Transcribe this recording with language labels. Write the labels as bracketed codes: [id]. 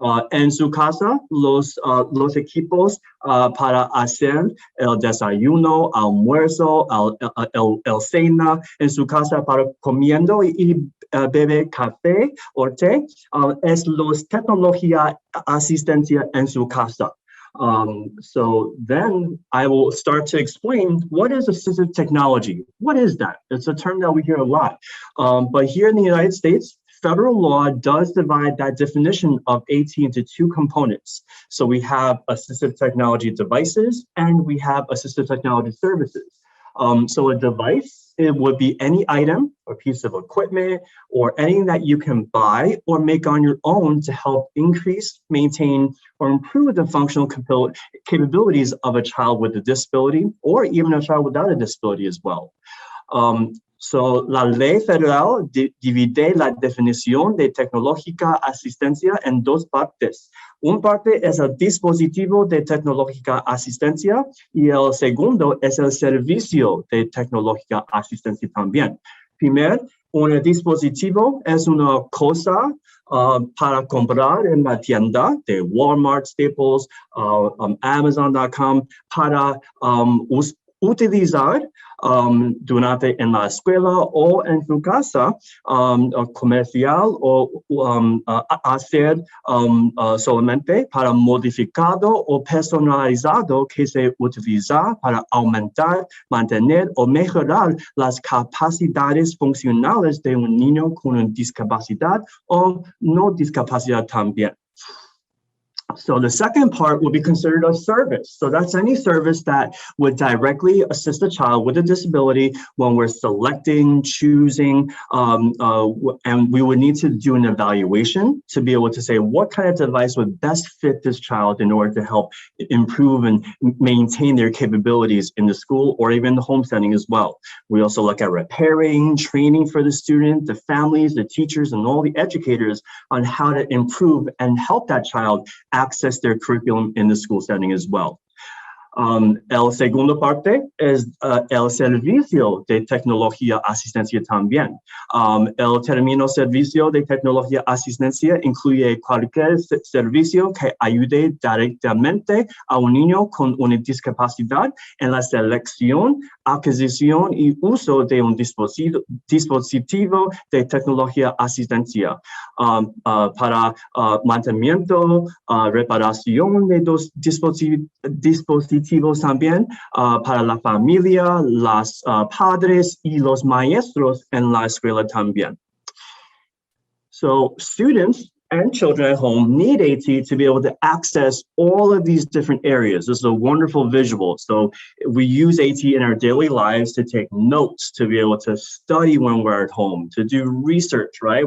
[es] En su casa, los equipos para hacer el desayuno, almuerzo, el cena, en su casa para comiendo y beber café o té, es los tecnología asistencia en su casa. [en] So then I will start to explain what is assistive technology. What is that? It's a term that we hear a lot. But here in the United States, federal law does divide that definition of AT into two components. So we have assistive technology devices and we have assistive technology services. So a device, it would be any item or piece of equipment or anything that you can buy or make on your own to help increase, maintain, or improve the functional capabilities of a child with a disability or even a child without a disability as well. [es] So la ley federal divide la definición de tecnológica asistencia en dos partes. Un parte es el dispositivo de tecnológica asistencia y el segundo es el servicio de tecnológica asistencia también. Primero, un dispositivo es una cosa para comprar en la tienda de Walmart, Staples, Amazon.com para utilizar durante en la escuela o en su casa comercial o hacer solamente para modificado o personalizado que se utiliza para aumentar, mantener o mejorar las capacidades funcionales de un niño con una discapacidad o no discapacidad también. [en] So the second part would be considered a service. So that's any service that would directly assist a child with a disability when we're selecting, choosing, and we would need to do an evaluation to be able to say what kind of device would best fit this child in order to help improve and maintain their capabilities in the school or even the home setting as well. We also look at repairing, training for the student, the families, the teachers, and all the educators on how to improve and help that child access their curriculum in the school setting as well. [es] El segundo parte es el servicio de tecnología asistencia también. El término servicio de tecnología asistencia incluye cualquier servicio que ayude directamente a un niño con una discapacidad en la selección, adquisición y uso de un dispositivo de tecnología asistencia para mantenimiento, reparación de dos dispositivos también para la familia, los padres y los maestros en la escuela también. [en] So students and children at home need AT to be able to access all of these different areas. This is a wonderful visual. So we use AT in our daily lives to take notes, to be able to study when we're at home, to do research, right?